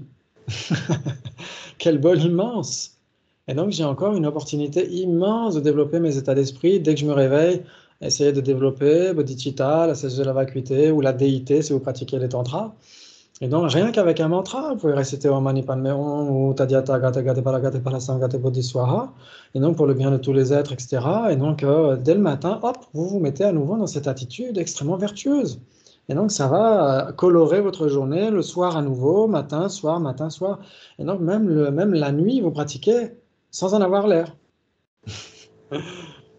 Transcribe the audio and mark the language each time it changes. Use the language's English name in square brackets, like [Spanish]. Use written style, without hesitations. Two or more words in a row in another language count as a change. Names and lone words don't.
[French] Quel bol immense! Et donc, j'ai encore une opportunité immense de développer mes états d'esprit dès que je me réveille, essayer de développer bodhicitta, la sagesse de la vacuité ou la déité si vous pratiquez les tantras. Et donc, rien qu'avec un mantra, vous pouvez réciter [Sanskrit] Om Mani Padme Hum [French] ou [Sanskrit] Tadyata Gata Gata Pala Gata Pala Sam Gata Bodhiswaha, [French] et donc pour le bien de tous les êtres, etc. Et donc, dès le matin, hop, vous vous mettez à nouveau dans cette attitude extrêmement vertueuse. Et donc, ça va colorer votre journée, le soir à nouveau, matin, soir, matin, soir. Et donc, même la nuit, vous pratiquez sans en avoir l'air.